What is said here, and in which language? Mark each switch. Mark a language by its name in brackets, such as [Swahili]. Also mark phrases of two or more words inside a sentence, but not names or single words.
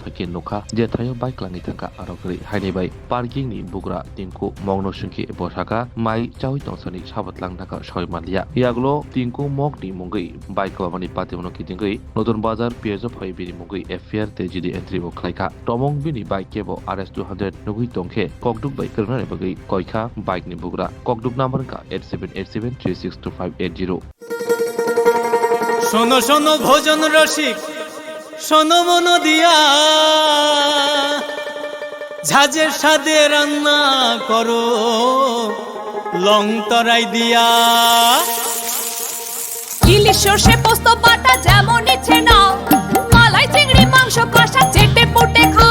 [Kok Borok] phake nokha je thayo bike klangai thangka arokri haini bai parking ni bugra tinku mongno sungki bosaka mai chawi tongsani sabatlang naka soimalia yagolo tinku mok ni mungai bike kabani patimono kitingoi notun bazar piezo phai bini mungai FR tejidi entry o khlaika tomong bini bike kebo RS 200 nugui tongkhe kokduk bai karna bagai koikha bike ni bugra kokduk number ka 8787362580 [Bangla] শোনো শোনো ভোজন রসিক শোনো মন দিয়া ঝাঁঝের স্বাদে রান্না করো লং তরাই দিয়া ইলিশ সর্ষে পোস্ত বাটা যেমন ইচ্ছে নাও মালাই চিংড়ি মাংস কষা চেটে পুটে খাও